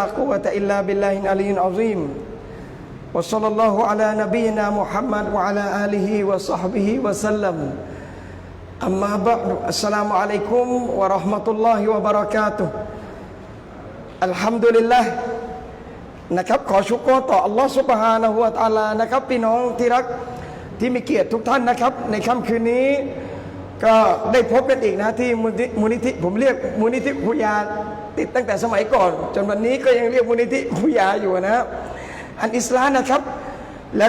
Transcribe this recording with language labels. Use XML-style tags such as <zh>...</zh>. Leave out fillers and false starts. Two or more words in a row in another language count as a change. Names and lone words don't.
<ar>قوة إلا بالله العلي العظيم وصلى الله على نبينا محمد وعلى آله وصحبه وسلم أما بعد السلام عليكم ورحمة الله وبركاته الحمد لله</ar> <th>นะครับขอชุกรต่ออัลลอฮฺซุบฮานะฮูวะตะอาลานะครับพี่น้องที่รักที่มีเกียรติทุกท่านนะครับ ในค่ำคืนนี้ก็ได้พบกันอีกนะที่มูลนิธิผมเรียกมูลนิธิคุยาติดตั้งแต่สมัยก่อนจนวันนี้ก็ยังเรียกมูลนิธิคุยาอยู่นะครับอันอิสลามนะครับแล้ว</th>